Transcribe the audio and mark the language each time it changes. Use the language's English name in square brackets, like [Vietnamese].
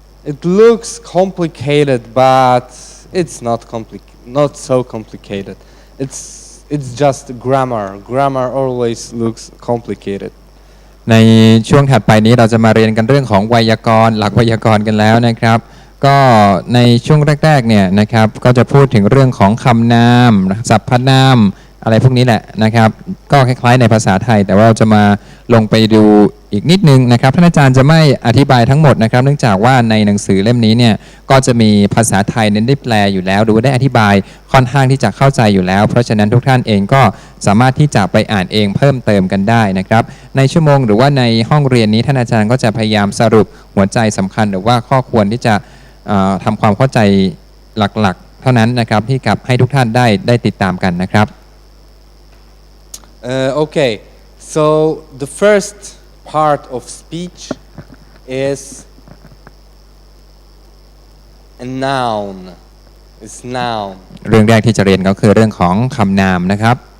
[English] It looks complicated, but it's not so complicated. It's just grammar. Grammar always looks complicated. [Thai] ในช่วงถัดไปนี้เราจะมาเรียนกันเรื่องของไวยากรณ์หลักไวยากรณ์กันแล้วนะครับก็ในช่วงแรกๆเนี่ยนะครับก็จะพูดถึงเรื่องของคำนามสรรพนามอะไรพวกนี้แหละนะครับก็คล้ายๆในภาษาไทยแต่ว่าเราจะมา ลงไปดูอีกนิดนึงนะครับท่านอาจารย์จะไม่อธิบายทั้งหมดนะครับเนื่องจากว่าในหนังสือเล่มนี้เนี่ยก็จะมีภาษาไทยเน้นได้แปลอยู่แล้วหรือว่าได้อธิบายค่อนข้างที่จะเข้าใจอยู่แล้วเพราะฉะนั้นทุกท่านเองก็สามารถที่จะไปอ่านเองเพิ่มเติมกันได้นะครับในชั่วโมงหรือว่าในห้องเรียนนี้ท่านอาจารย์ก็จะพยายามสรุปหัวใจสำคัญหรือว่าข้อควรที่จะทำความเข้าใจหลักๆเท่านั้นนะครับที่กับให้ทุกท่านได้ติดตามกันนะครับ [English] Okay, so the first part of speech is a noun. It's noun. [Thai] เรื่องแรกที่จะเรียนก็คือเรื่องของคำนามนะครับ